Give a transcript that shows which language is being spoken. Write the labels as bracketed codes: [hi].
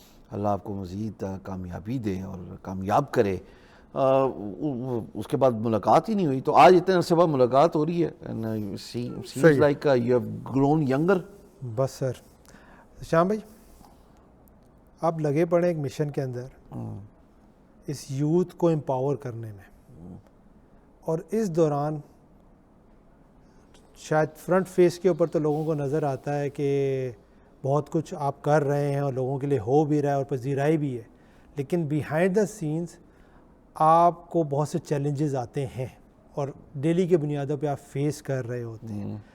[ur] اللہ آپ کو مزید کامیابی دے اور کامیاب کرے. اس کے بعد ملاقات ہی نہیں ہوئی, تو آج اتنے عرصے بعد ملاقات ہو رہی ہے. [en] Seems like you have grown younger. [ur] بس سر شام بھائی, آپ لگے پڑے ایک مشن کے اندر اس یوتھ کو امپاور کرنے میں, اور اس دوران شاید فرنٹ فیس کے اوپر تو لوگوں کو نظر آتا ہے کہ بہت کچھ آپ کر رہے ہیں اور لوگوں کے لیے ہو بھی رہا ہے اور پذیرائی بھی ہے, لیکن [en] behind the scenes [ur] آپ کو بہت سے چیلنجز آتے ہیں اور ڈیلی کے بنیادوں پہ آپ فیس کر رہے ہوتے ہیں.